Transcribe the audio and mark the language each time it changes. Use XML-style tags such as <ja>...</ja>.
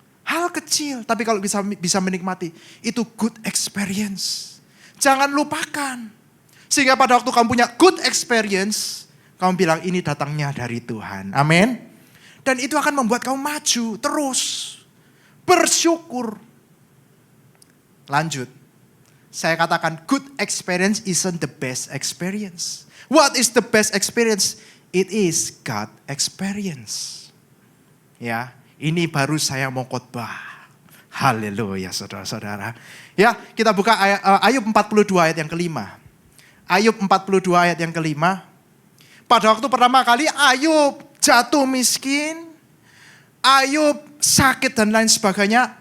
<id>Hal kecil, tapi kalau bisa menikmati, itu good experience. Jangan lupakan. Sehingga pada waktu kamu punya good experience, kamu bilang ini datangnya dari Tuhan. Amin. Dan itu akan membuat kamu maju terus. Bersyukur. Lanjut. Saya katakan</id> <en>good experience isn't the best experience. What is the best experience? It is God experience.</en> <id>Ya, ini baru saya mau khotbah. Haleluya saudara-saudara. Ya, kita buka Ayub 42 ayat yang kelima. Ayub 42 ayat yang kelima. Pada waktu pertama kali Ayub jatuh miskin, Ayub sakit dan lain sebagainya.</id>